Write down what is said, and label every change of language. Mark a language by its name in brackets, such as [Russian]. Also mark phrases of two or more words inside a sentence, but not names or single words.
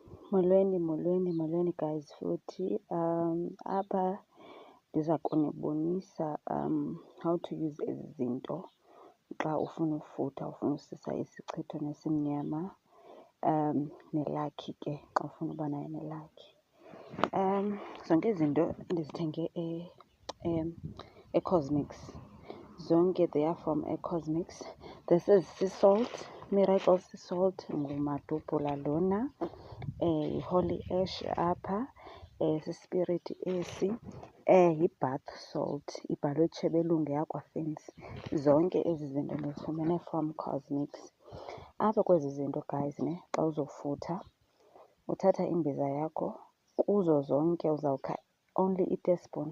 [Xhosa] Molweni guys futhi apha ndiza kunibonisa [English] how to use [Xhosa] ezi zinto xa ufuna ufutha, ufuna usisa isichitho nesimnyama nelakhi ke xa ufuna uba nayo nelakhi. Zonke izinto ndizithenge eCosmix. [English] Zonke they are from eCosmix. This is sea salt, Miracle Sea Salt, [Xhosa] ngumadubhula lona. Holy Ash apha, sispirit esi, yi-bath salt, ibhalwe Chebelungu yakwaFins. Zonke ezi zinto ndizifumene from Cosmix. Apha kwezi zinto guys xa uzofutha uthatha imbiza yakho, kuzo zonke uzawukha only i-teaspoon.